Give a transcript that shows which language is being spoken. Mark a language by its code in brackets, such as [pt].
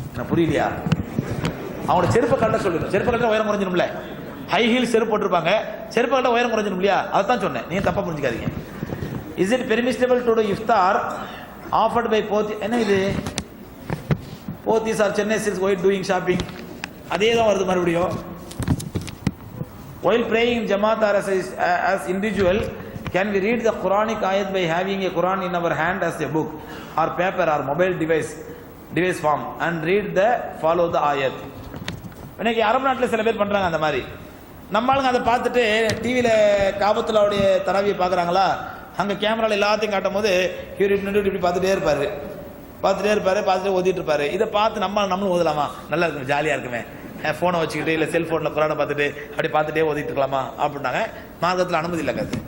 [ta] புரியலையா? அவனோட செருப்பை கட்ட சொல்லுங்க. செருப்பை கட்ட உயரம் குறைஞ்சிடும்ல. ஹை ஹீல் செருப்பு போட்டிருப்பாங்க, செருப்பை கட்ட உயரம் குறைஞ்சிடும் இல்லையா? அதான் சொன்னேன், நீங்க தப்பா புரிஞ்சுக்காதீங்க. [en] Is it permissible to do இஃப்தார் offered by Pothy? [ta] என்ன இது? [en] Pothys or Chennai Silks while doing shopping, [ta] அதே தான் வருது மறுபடியும். [en] while praying jamaat or as individual, can we read the Quranic ayat by having a Quran in our hand as a book or paper or mobile device form and read the follow the ayat? [ta] இன்னைக்கு அரபு நாட்டில் சில பேர் பண்றாங்க அந்த மாதிரி. நம்மளுங்க அதை பார்த்துட்டு டிவியில் காபத்துல்லாவுடைய தராவியை பார்க்குறாங்களா, அங்கே கேமராவில் எல்லாத்தையும் காட்டும் போது இவர் இப்படி பார்த்துட்டே இருப்பாரு, பார்த்துட்டு ஓதிட்டு இருப்பாரு. இதை பார்த்து நம்மளும் ஓதலாமா? நல்லா இருக்கும், ஜாலியாக இருக்குமே, ஃபோனை வச்சுக்கிட்டு இல்லை செல்ஃபோனில் குரானை பார்த்துட்டு அப்படி பார்த்துட்டே ஓதிட்டு இருக்கலாமா அப்படின்னாங்க. மார்க்கத்தில் அனுமதி இல்லை.